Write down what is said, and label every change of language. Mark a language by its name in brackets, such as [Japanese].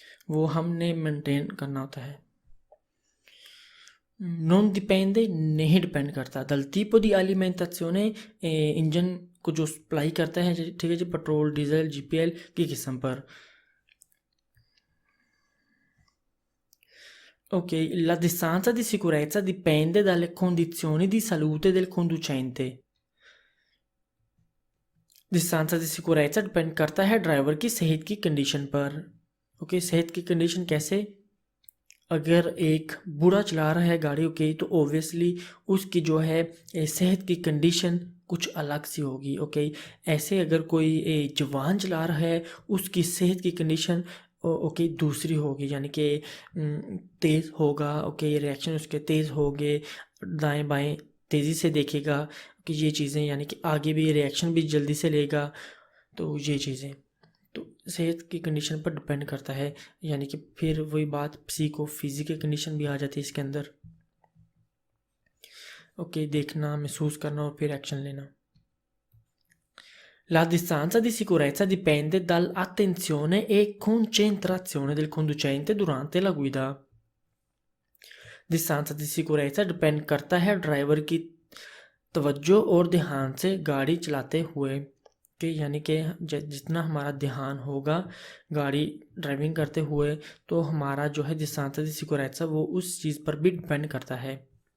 [Hindi] वो हमने मेंटेन करना होता है। [Italian] non dipende [Hindi] नहीं डिपेंड करता, [Italian] dal tipo di alimentazione [Hindi] engine को जो सप्लाई करता है, ठीक है जी, पेट्रोल, डीजल, GPL की किस्म पर। [Italian] Ok, la distanza di sicurezza dipende dalle condizioni di salute del conducente। [Hindi] distanza di sicurezza depend करता है ड्राइवर की सेहत की कंडीशन पर। ओके, सेहत की कंडीशन कैसे? अगर एक बूढ़ा चला रहा है गाड़ी, ओके, तो ओब्वियसली उसकी जो है सेहत की कंडीशन कुछ अलग सी होगी। ओके, ऐसे अगर कोई जवान चला रहा है उसकी सेहत की कंडीशन ओके दूसरी होगी, यानी कि तेज़ होगा, ओके, रिएक्शन उसके तेज़ होंगे, दाएं बाएं तेज़ी से देखेगा कि ये चीज़ें, यानी कि आगे भी रिएक्शन भी जल्दी से लेगा, तो ये चीज़ें तो सेहत की कंडीशन पर डिपेंड करता है। यानी कि फिर वही बात फिजिकल कंडीशन भी आ जाती है इसके अंदर। ओके, देखना, महसूस करना और फिर एक्शन लेना। [Italian] La distanza di sicurezza dipende dall'attenzione e concentrazione del conducente durante la guida। [Hindi] distanza di sicurezza depend करता है ड्राइवर की तवज्जो और ध्यान से गाड़ी चलाते हुए, कि यानी कि जितना हमारा ध्यान होगा गाड़ी ड्राइविंग करते हुए, तो हमारा जो है distanza di sicurezza वो उस चीज़ पर भी डिपेंड करता है।